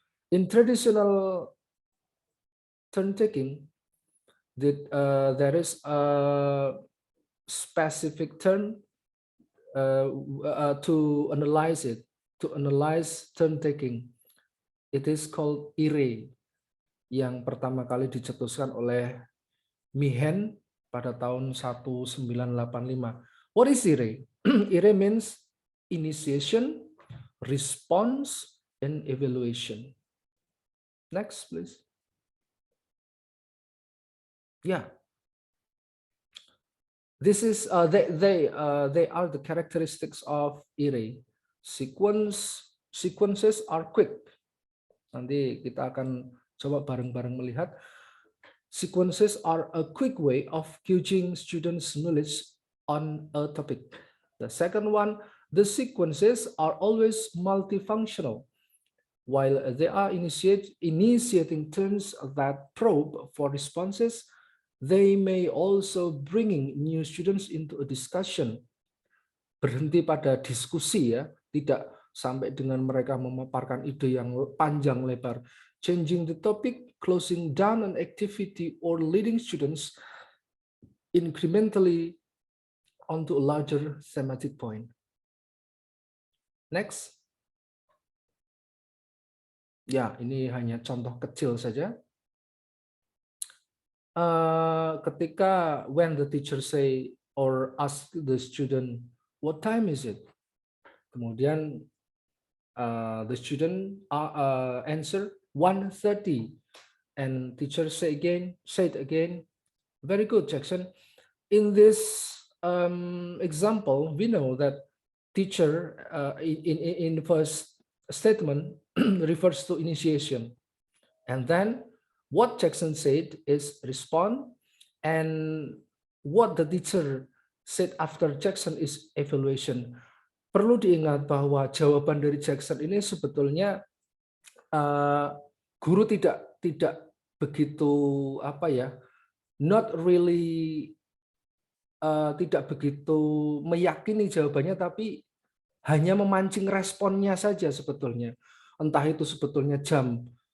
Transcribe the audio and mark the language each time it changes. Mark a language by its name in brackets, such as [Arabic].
[English] In traditional turn taking, there is a specific term to analyze it, to analyze turn taking. It is called IRE, [Indonesian] yang pertama kali dicetuskan oleh Mihen pada tahun 1985. [English] What is IRE? IRE means initiation, response, and evaluation. Next, please. Yeah. This is they are the characteristics of IRE. Sequences are quick. [Indonesian] Nanti kita akan coba bareng-bareng melihat. [English] Sequences are a quick way of gauging students' knowledge on a topic. The second one, the sequences are always multifunctional. While they are initiating turns that probe for responses, they may also bringing new students into a discussion. [Indonesian] Berhenti pada diskusi, ya, tidak sampai dengan mereka memaparkan ide yang panjang lebar. [English] Changing the topic, closing down an activity, or leading students incrementally onto a larger thematic point. Next. [Indonesian] Ya, ini hanya contoh kecil saja. [English] Ketika when the teacher say or ask the student, what time is it? Kemudian the student answer 1:30, and teacher say it again. Very good, Jackson. In this example, we know that teacher in the first statement refers to initiation, and then what Jackson said is respond, and what the teacher said after Jackson is evaluation. [Indonesian] Perlu diingat bahwa jawaban dari Jackson ini sebetulnya guru tidak begitu [English] not really [Indonesian] tidak begitu meyakini jawabannya, tapi hanya memancing responnya saja sebetulnya. Entah itu sebetulnya jam